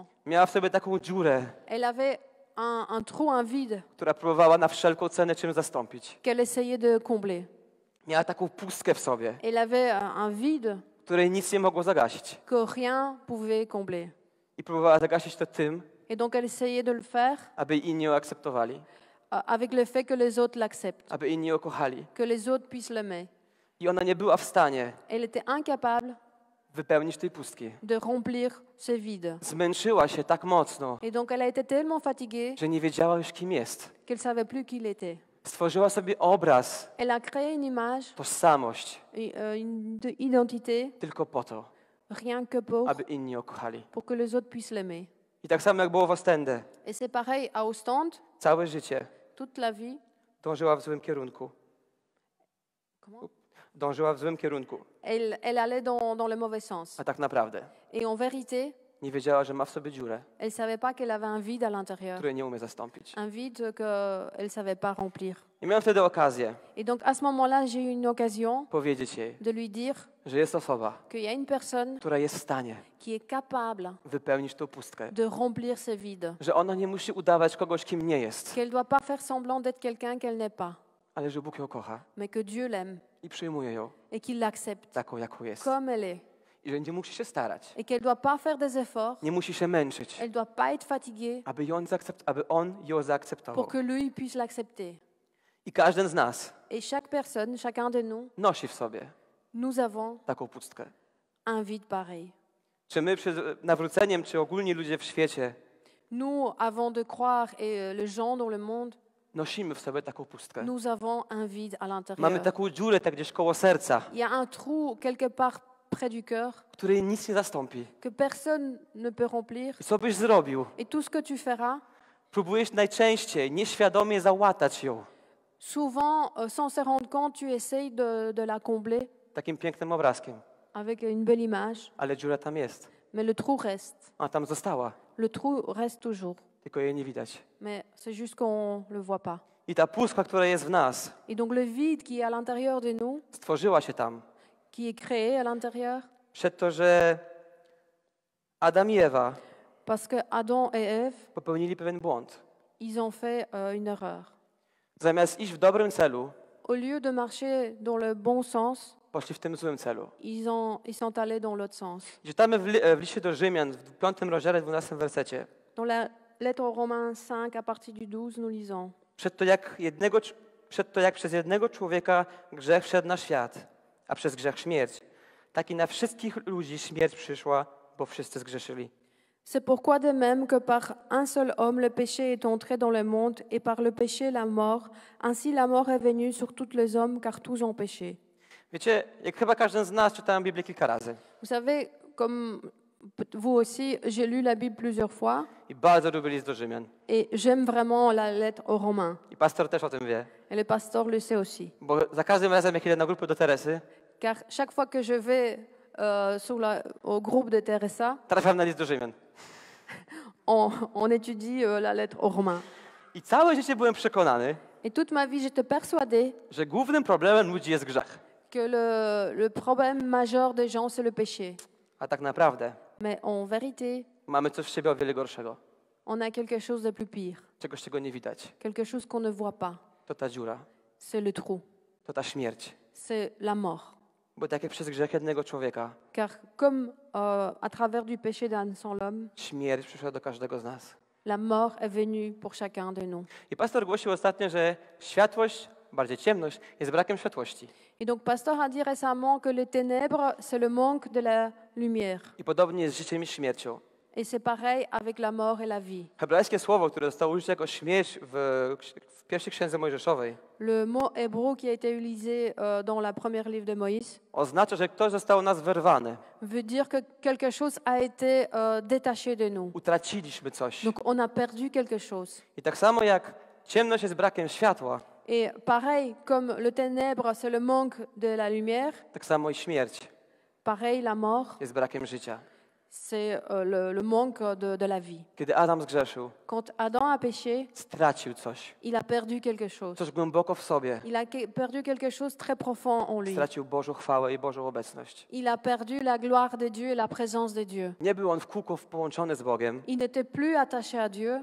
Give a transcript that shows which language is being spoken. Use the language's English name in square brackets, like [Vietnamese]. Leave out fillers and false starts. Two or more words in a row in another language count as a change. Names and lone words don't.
[Polish] Miała w sobie taką dziurę, [French] Elle avait un trou, un vide [Polish] która próbowała na wszelką cenę czym zastąpić. [French] qu'elle essayait de combler. [Polish] Miała taką pustkę w sobie, [French] Elle avait un vide [Polish] której nic nie mogło zagasić. [French] que rien pouvait combler. [Polish] I próbowała zagasić to tym, [French] Et donc elle essayait de le faire [Polish] aby inni ją akceptowali, [French] avec le fait que les autres l'acceptent, [Polish] aby inni ją kochali. [French] que les autres puissent l'aimer. [Polish] I ona nie była w stanie [French] Elle était incapable [Polish] wypełnić tej pustki. [French] de remplir ce vide. [Polish] Zmęczyła się tak mocno, [French] Et donc elle a été tellement fatiguée [Polish] że nie wiedziała już kim jest. [French] qu'elle savait plus qui il était. [Polish] Stworzyła sobie obraz, [French] Elle a créé une image, [Polish] tożsamość, [French] une identité, [Polish] tylko po to, [French] rien que [Polish] aby inni ją kochali. [French] pour que les autres puissent l'aimer. [Polish] I tak samo jak było w Ostende, [French] Et c'est pareil à Ostende, [Polish] całe życie [French] toute la vie. [Polish] dążyła w złym kierunku. [French] Comment [Polish] Dążyła w złym kierunku, [French] Elle allait dans le mauvais sens. [Polish] a tak naprawdę [French] Et en vérité, [Polish] nie wiedziała, że ma w sobie dziurę, [French] elle ne savait pas qu'elle avait un vide à l'intérieur, [Polish] której nie umie zastąpić. [French] un vide qu'elle ne savait pas remplir. [Polish] I miałem wtedy okazję [French] Et donc à ce moment-là, j'ai eu une occasion [Polish] powiedzieć jej, [French] de lui dire [Polish] że jest osoba, [French] qu'il y a une personne [Polish] która jest w stanie [French] qui est capable [Polish] wypełnić tą pustkę. [French] de remplir ce vide, [Polish] Że ona nie musi udawać kogoś, kim nie jest, [French] qu'elle ne doit pas faire semblant d'être quelqu'un qu'elle n'est pas, [Polish] ale że Bóg ją kocha [French] mais que Dieu l'aime [Polish] i przyjmuje ją [French] et qu'il l'accepte [Polish] taką, jaką jest. [French] comme elle est, [Polish] I że nie musi się starać, [French] et qu'elle ne doit pas faire des efforts, [Polish] nie musi się męczyć, [French] elle ne doit pas être fatiguée [Polish] aby on ją zaakceptował. [French] pour que lui puisse l'accepter. [Polish] I każdy z nas [French] Et chaque personne, chacun de nous, [Polish] nosi w sobie [French] nous avons [Polish] taką pustkę. [French] un vide pareil. [Polish] Czy my przed nawróceniem, czy ogólnie ludzie w świecie [French] Nous, avant de croire, et les gens dans le monde, [Polish] nosimy w sobie taką pustkę? [French] nous avons un vide à [Polish] Mamy [French] l'intérieur. [Polish] taką dziurę tak gdzieś koło serca, [French] Il y a un trou quelque part près du cœur [Polish] której nic nie zastąpi. [French] que personne ne peut remplir. [Polish] I co byś zrobił? [French] Et tout ce que tu feras, [Polish] Próbujesz najczęściej nieświadomie załatać ją [French] souvent, sans se rendre compte, tu essayes de la combler [Polish] takim pięknym obrazkiem, [French] avec une belle image, [Polish] ale dziura tam jest. [French] mais le trou reste. [Polish] Ona tam została, [French] Le trou reste toujours, [Polish] tylko jej nie widać. [French] mais c'est juste qu'on ne le voit pas. [Polish] I ta pustka, która jest w nas, [French] Et donc le vide qui est à l'intérieur de nous, [Polish] stworzyła się tam [French] qui est créé à l'intérieur, [Polish] przed to, że Adam i Ewa [French] parce que Adam et Ève, [Polish] popełnili pewien błąd. [French] ils ont fait une erreur. [Polish] Zamiast iść w dobrym celu, [French] Au lieu de marcher dans le bon sens, [Polish] poszli w tym złym celu. [French] ils sont allés dans l'autre sens. [Polish] Czytamy w liście do Rzymian w 5 rozdziale, 12 wersecie. [French] Dans la lettre aux Romains 5, à partir du 12, nous lisons: [Polish] Przed to jak przez jednego człowieka grzech wszedł na świat, a przez grzech śmierć, tak i na wszystkich ludzi śmierć przyszła, bo wszyscy zgrzeszyli. [French] C'est pourquoi de même que par un seul homme le péché est entré dans le monde et par le péché la mort, ainsi la mort est venue sur tous les hommes car tous ont péché. [Polish] Wiecie, jak chyba każdy z nas czytałem Biblię kilka razy [French] Vous savez, comme vous aussi, j'ai lu la Bible plusieurs fois [Polish] i bardzo lubię list do Rzymian. [French] et j'aime vraiment la lettre aux Romains. [Polish] I pastor też o tym wie, [French] Et le pasteur le sait aussi. [Polish] bo za każdym razem jak idę na grupę do Teresy, [French] Car chaque fois que je vais au groupe de Teresa, [Polish] trafiam na list do Rzymian. [French] on étudie la lettre aux Romains. [Polish] I całe życie byłem przekonany, [French] Et toute ma vie, j'étais persuadée [Polish] że głównym problemem ludzi jest grzech. [French] que le problème majeur des gens, c'est le péché. [Polish] A tak naprawdę [French] Mais en vérité, [Polish] mamy coś w siebie o wiele gorszego. [French] on a quelque chose de plus pire, [Polish] Czegoś, czego nie widać. [French] quelque chose qu'on ne voit pas. [Polish] To ta dziura, [French] C'est le trou, [Polish] to ta śmierć. [French] c'est la mort. [Polish] Bo tak jak przez grzech jednego człowieka, [French] Car comme à travers du péché d'un seul homme, [Polish] śmierć przyszła do każdego z nas. [French] la mort est venue pour chacun de nous. [Polish] I pastor głosił ostatnio, że światłość, bardziej ciemność, jest brakiem światłości. [French] Et donc, pasteur a dit récemment que les ténèbres, c'est le manque de la lumière. [Polish] I podobnie jest z życiem i śmiercią. [French] Et c'est pareil avec la mort et la vie. [Polish] Hebrajskie słowo, które zostało użyte jako śmierć w pierwszej księdze mojżeszowej, [French] Le mot hébreu qui a été utilisé dans la première livre de Moïse [Polish] oznacza, że ktoś został nas wyrwany. [French] veut dire que quelque chose a été détaché de nous. [Polish] Utraciliśmy coś. [French] Donc, on a perdu quelque chose. [Polish] I tak samo jak ciemność jest brakiem światła, [French] Et pareil, comme le ténèbre, c'est le manque de la lumière, [Polish] tak samo i śmierć [French] pareil, la mort, [Polish] jest brakiem życia. [French] c'est le manque de la vie. [Polish] Kiedy Adam zgrzeszył, [French] Quand Adam a péché, [Polish] stracił coś. [French] il a perdu quelque chose. [Polish] Coś głęboko w sobie. [French] Il a perdu quelque chose de très profond en lui. [Polish] Stracił Bożą chwałę i Bożą obecność. [French] Il a perdu la gloire de Dieu et la présence de Dieu. [Polish] Nie był on w kółko połączony z Bogiem, [French] Il n'était plus attaché à Dieu,